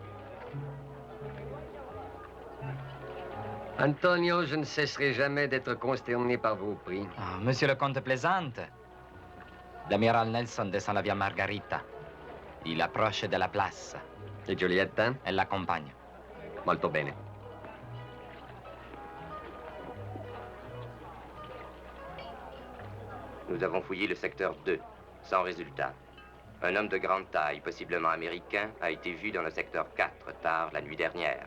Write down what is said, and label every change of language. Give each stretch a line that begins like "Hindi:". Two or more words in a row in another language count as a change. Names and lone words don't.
French: Antonio, je ne cesserai jamais d'être consterné par vos prix. Ah, monsieur le comte plaisante. L'amiral Nelson descend la via Margarita. Il approche de la place. Et Giulietta? Elle l'accompagne.
Italian: Molto bene.
French: Nous avons fouillé le secteur 2, sans résultat. Un homme de grande taille, possiblement américain, a été vu dans le secteur 4, tard la nuit dernière.